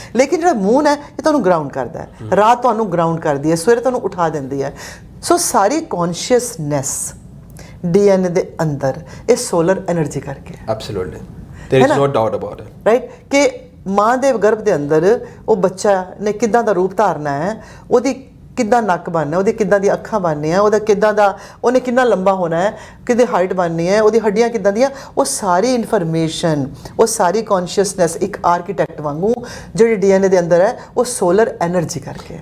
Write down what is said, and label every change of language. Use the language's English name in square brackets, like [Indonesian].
[Punjabi] ਲੇਕਿਨ ਜਿਹੜਾ ਮੂਨ ਹੈ ਇਹ ਤੁਹਾਨੂੰ ਗਰਾਊਂਡ ਕਰਦਾ ਹੈ, ਰਾਤ ਤੁਹਾਨੂੰ ਗਰਾਊਂਡ ਕਰਦੀ ਹੈ, ਸਵੇਰੇ ਤੁਹਾਨੂੰ ਉਠਾ ਦਿੰਦੀ ਹੈ। ਸੋ ਸਾਰੀ ਕੌਨਸ਼ੀਅਸਨੈਸ DNA ਦੇ ਅੰਦਰ ਇਹ ਸੋਲਰ એનર્ਜੀ ਕਰਕੇ। [English] Absolutely, there is no doubt about it, right. [Punjabi] ਕਿ ਮਾਂ ਦੇ ਗਰਭ ਦੇ ਅੰਦਰ ਉਹ ਬੱਚਾ ਨੇ ਕਿੱਦਾਂ ਦਾ ਰੂਪ ਧਾਰਨਾ ਹੈ, ਉਹਦੀ ਕਿੱਦਾਂ ਨੱਕ ਬਣਨਾ, ਉਹਦੀ ਕਿੱਦਾਂ ਦੀਆਂ ਅੱਖਾਂ ਬਣਨੀਆਂ, ਉਹਦਾ ਕਿੱਦਾਂ ਦਾ, ਉਹਨੇ ਕਿੰਨਾ ਲੰਬਾ ਹੋਣਾ ਹੈ, ਕਿੱਦੀ ਹਾਈਟ ਬਣਨੀ ਹੈ, ਉਹਦੀ ਹੱਡੀਆਂ ਕਿੱਦਾਂ ਦੀਆਂ, ਉਹ ਸਾਰੀ ਇਨਫੋਰਮੇਸ਼ਨ, ਉਹ ਸਾਰੀ ਕੌਨਸ਼ੀਅਸਨੈਸ ਇੱਕ ਆਰਕੀਟੈਕਟ ਵਾਂਗੂ ਜਿਹੜੀ DNA ਦੇ ਅੰਦਰ ਹੈ ਉਹ ਸੋਲਰ એનર્ਜੀ ਕਰਕੇ।